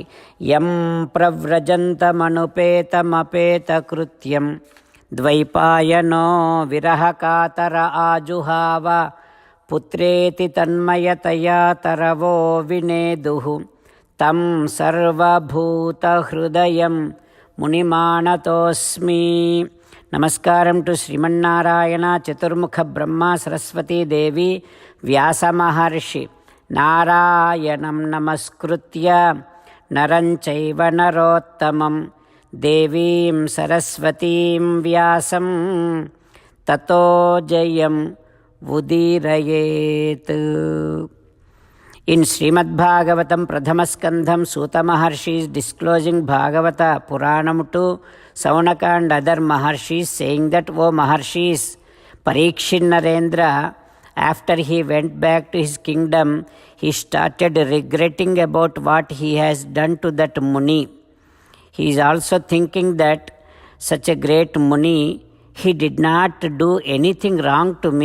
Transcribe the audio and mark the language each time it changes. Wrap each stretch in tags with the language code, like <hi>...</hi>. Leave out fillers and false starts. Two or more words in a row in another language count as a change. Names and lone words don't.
<sa>యం ప్రవ్రజంతమనుపేతమపేతకృత్యం ద్వైపాయనో విరహకాతర ఆజుహావ పుత్రేతి తన్మయతయా తరవో వినేదుః తం సర్వభూతహృదయం మునిమానతోస్మి.</sa> <te>నమస్కారం టు శ్రీమన్నారాయణ, చతుర్ముఖ బ్రహ్మ, సరస్వతీదేవి, వ్యాసమహర్షి.</te> <sa>నారాయణం నమస్కృత్య నరం చైవ నరోత్తమం దేవీం సరస్వతీం వ్యాసం తతో జయం ఉదీరయేత్.</sa> <en>In Srimad Bhagavatam, Prathama Skandham, Suta Maharshi is disclosing Bhagavata Puranam to Saunaka and other Maharshis, saying that, O Maharshis, Parikshit Narendra, after he went back to his kingdom, he started regretting about what he has done to that Muni. He is also thinking that such a great Muni, he did not do anything wrong to me.</en>